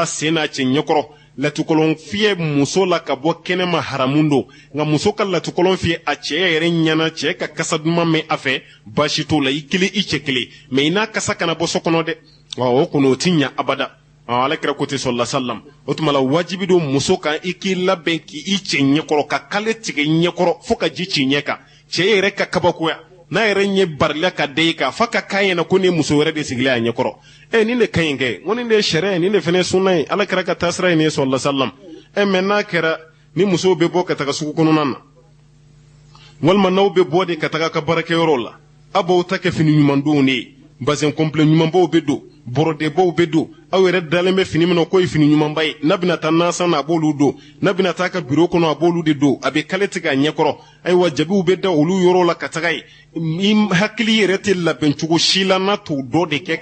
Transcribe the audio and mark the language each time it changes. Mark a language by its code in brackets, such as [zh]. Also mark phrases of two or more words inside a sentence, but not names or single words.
[bm] sen n'a cɛ ɲɛkɔrɔ latukɔlɔn fiyɛ muso la ka bɔ kɛnɛma haramun don nka muso ka latukɔlɔn fiyɛ a cɛ yɛrɛ ɲɛna cɛ ka kasa duman mɛn a fɛ baasi t'o la i kelen i cɛ kelen mɛ i n'a kasa kana bɔ so kɔnɔ dɛ o kɔni o ti ɲa abada alakira ko ten [ar] صلى الله عليه وسلم [bm] o tuma la wajibi don muso kan i k'i labɛn k'i cɛ ɲɛkɔrɔ ka kale tigɛ ɲɛkɔrɔ fo ka ji ci ɲɛ kan cɛ yɛrɛ ka kabakoya n'a yɛrɛ ɲɛ barila ka da i kan fa ka k'a ɲɛna ko nin muso wɛrɛ de sigilen a ɲɛkɔrɔ nin de ka ɲi kɛ ko nin de ye sariya ye nin de fana ye sunna ye alakira ka taasira ye nin ye [ar] صلى الله عليه وسلم [bm] mɛ n'a kɛra ni musow bɛ bɔ ka taga sugu kɔnɔna na walima n'aw bɛ bɔ de ka taga ka baarakɛyɔrɔ la a b'aw ta kɛ fini ɲumandonw de ye bazɛn complet ɲumanbaw bɛ don bɔrɔdebaw bɛ don aw yɛrɛ dalen bɛ fini min na k'o ye fini ɲumanba ye n'a bɛna taa nasan na a b'olu don n'a bɛna taa ka biro kɔnɔ a b'olu de don a bɛ kale tigɛ a ɲɛkɔrɔ ayiwa jabiw bɛ da olu yɔrɔ la ka taga ye i hakili yɛrɛ tɛ labɛn cogo si la n'a t'o dɔ de kɛ